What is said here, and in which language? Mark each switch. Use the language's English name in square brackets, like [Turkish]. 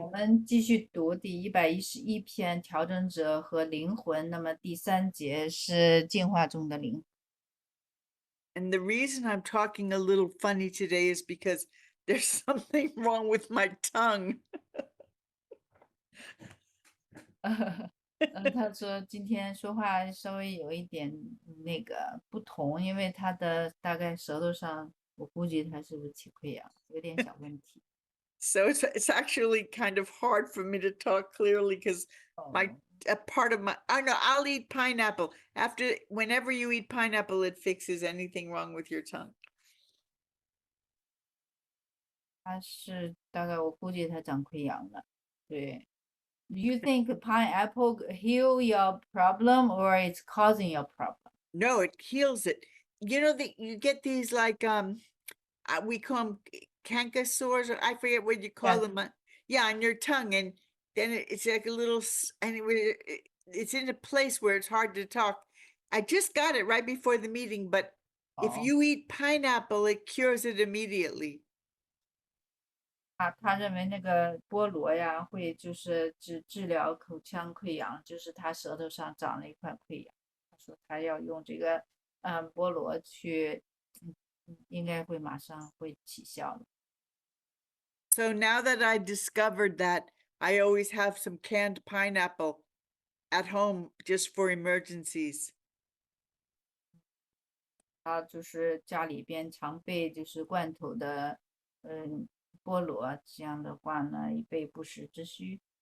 [Chinese] 我们继续读第111篇调整者和灵魂。那么第3节是进化中的灵魂。 [English] And the reason I'm talking a little funny today is because there's something wrong with my tongue. [Chinese] 他说今天说话稍微有一点那个不同，因为他的大概舌头上，我估计他是不是起溃疡，有点小问题。 [English] So it's actually kind of hard for me to talk clearly because my 哦 a part of my I know I'll eat pineapple. Whenever you eat pineapple, it fixes anything wrong with your tongue. [Chinese] 他是大概我估计他长溃疡了。对。 [English] You think pineapple heal your problem or it's causing your problem? No, it heals it. You know that you get these like we call them canker sores, or I forget what you call Yeah. them. Yeah, on your tongue, and then it's like a little and it's in a place where it's hard to talk. I just got it right before the meeting, but if Oh. you eat pineapple, it cures it immediately. [Chinese] 他认为那个菠萝呀，会就是治疗口腔溃疡，就是他舌头上长了一块溃疡。他说他要用这个菠萝去，应该会马上会起效的。 [English] So now that I discovered that, I always have some canned pineapple at home just for emergencies. [Chinese] 他就是家里边常备就是罐头的，菠萝，这样的话呢，以备不时之需。